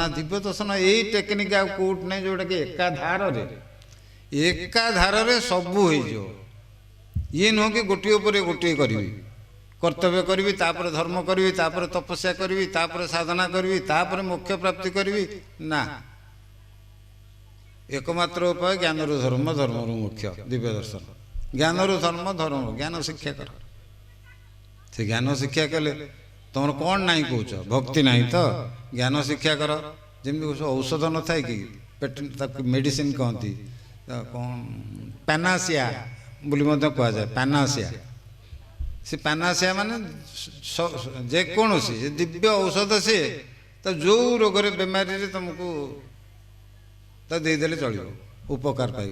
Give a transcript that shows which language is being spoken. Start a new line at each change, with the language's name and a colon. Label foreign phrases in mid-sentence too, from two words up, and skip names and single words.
Odia: ଦିବ୍ୟ ଦର୍ଶନ ଏଇ ଟେକ୍ନିକ୍ ଆଉ କୋଉଠି ନାହିଁ, ଯେଉଁଟାକି ଏକାଧାରରେ ସବୁ ହେଇଯିବ। ଇଏ ନୁହଁ କି ଗୋଟିଏ ଉପରେ ଗୋଟିଏ କରିବି, କର୍ତ୍ତବ୍ୟ କରିବି, ତାପରେ ଧର୍ମ କରିବି, ତାପରେ ତପସ୍ୟା କରିବି, ତାପରେ ସାଧନା କରିବି, ତାପରେ ମୋକ୍ଷ ପ୍ରାପ୍ତି କରିବି, ନା। ଏକମାତ୍ର ଉପାୟ ଜ୍ଞାନରୁ ଧର୍ମ, ଧର୍ମରୁ ମୋକ୍ଷ। ଦିବ୍ୟ ଦର୍ଶନ, ଜ୍ଞାନରୁ ଧର୍ମ, ଧର୍ମ ଜ୍ଞାନ ଶିକ୍ଷା କର, ସେ ଜ୍ଞାନ ଶିକ୍ଷା କଲେ ତମର କ'ଣ ନାହିଁ କହୁଛ, ଭକ୍ତି ନାହିଁ ତ ଜ୍ଞାନ ଶିକ୍ଷା କର। ଯେମିତି ଔଷଧ ନଥାଏ କି ପେଟ, ତାକୁ ମେଡ଼ିସିନ କହନ୍ତି, କ'ଣ ପାନାସିଆ ବୋଲି ମଧ୍ୟ କୁହାଯାଏ। ପାନାସିଆ, ସେ ପାନାସିଆ ମାନେ ଯେକୌଣସି ଦିବ୍ୟ ଔଷଧ, ସିଏ ତ ଯେଉଁ ରୋଗରେ ବେମାରୀରେ ତୁମକୁ ତା ଦେଇଦେଲେ ଚଳିବ, ଉପକାର ପାଇବ।